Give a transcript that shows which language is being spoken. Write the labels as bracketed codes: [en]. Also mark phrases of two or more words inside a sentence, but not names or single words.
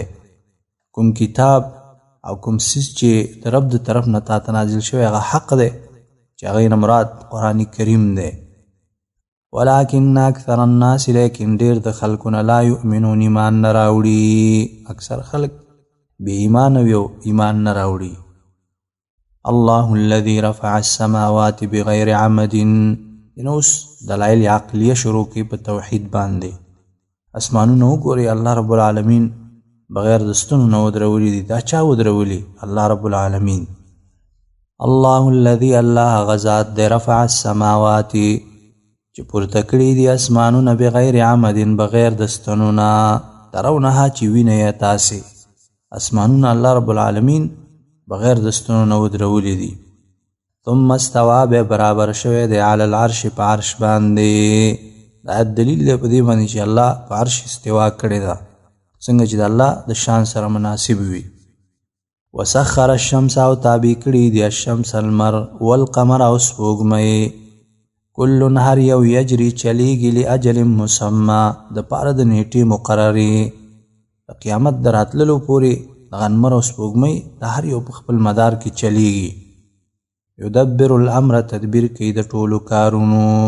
[ps] کوم کتاب او کوم سیز چې د رب د طرف نه تا ته نازل شوی هغه حق دی چې هغې نه مراد قرآن کریم دی. [ar] ولکن اکثر الناس [ps] لیکن ډېر د خلکو نه [ar] لا یؤمنون [ps] ایمان نه راوړي. اکثر خلک بې ایمانه وي او ایمان نه راوړي. [ar] الله الذي رفع السماوات بغیر عمد. [ps] اوس دلایل عقلیه شروع کوي په توحید باندې. اسمانونه وګورئ [ar] الله رب العالمین [ps] بغیر د ستنو نه ودرولي دي. دا چا ودرولي؟ [ar] الله رب العالمین. الله الذي [ps] الله غزاد دی [ar] رفع السماوات [ps] چې پورته کړي دي اسمانونه [ar] بغیر عمد [ps] بغیر د ستنو نه. ترونها چې وینئ تاسې اسمانونه [ar] الله رب العالمین [ps] بغیر د ستنو نه ودرولي دي. [ar] ثم استوى [ps] به برابر شوی دی [ar] علی العرش [ps] په عرش باندې. دا دلیل دی په دې باندې چې الله په عرش استوا کړې ده څنګه چې د الله د شان سره مناسب وي. [ar] وسخر الشمس [ps] او تابع کړي دي الشمس المر والقمر او سپوږمۍ. کل هر یو یجري چلیږي [ar] لاجل مسمى [ps] د پاره د نیټې مقررې. د قیامت د راتللو پورې دغه انمر او سپوږمۍ د هر یو په خپل مدار کې چلیږي. [ar] یدبر الامر [ps] تدبیر کوي د ټولو کارونو.